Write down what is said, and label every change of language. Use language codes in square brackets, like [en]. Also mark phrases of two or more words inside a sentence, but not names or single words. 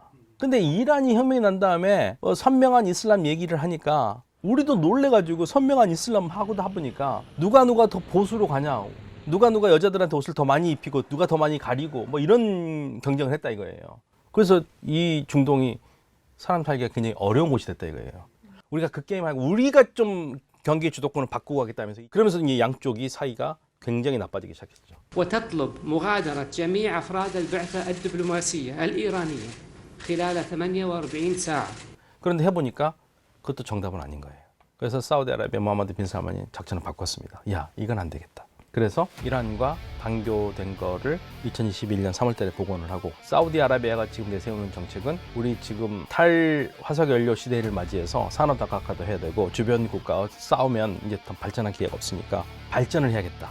[ko] 근데 이란이 혁명이 난 다음에 선명한 이슬람 얘기를 하니까 우리도 놀래가지고 선명한 이슬람 하고도 해보니까 누가 더 보수로 가냐, 누가 여자들한테 옷을 더 많이 입히고 누가 더 많이 가리고 뭐 이런 경쟁을 했다 이거예요. 그래서 이 중동이 사람 살기가 굉장히 어려운 곳이 됐다 이거예요. 우리가 그 게임하고 우리가 좀 경기 주도권을 바꾸고 가겠다면서 그러면서 이 양쪽이 사이가 굉장히 나빠지기 시작했죠. [ar] وتطلب مغادرة جميع أفراد البعثة الدبلوماسية الإيرانية خلال 48 ساعة. [ko] 그런데 해보니까 그것도 정답은 아닌 거예요. 그래서 사우디아라비아 무함마드 빈 살만이 작전을 바꿨습니다. 야, 이건 안 되겠다. 그래서 이란과 단교된 거를 2021년 3월달에 복원을 하고 사우디아라비아가 지금 내세우는 정책은 우리 지금 탈화석연료 시대를 맞이해서 산업 다각화도 해야 되고 주변 국가와 싸우면 이제 더 발전할 기회가 없으니까 발전을 해야겠다.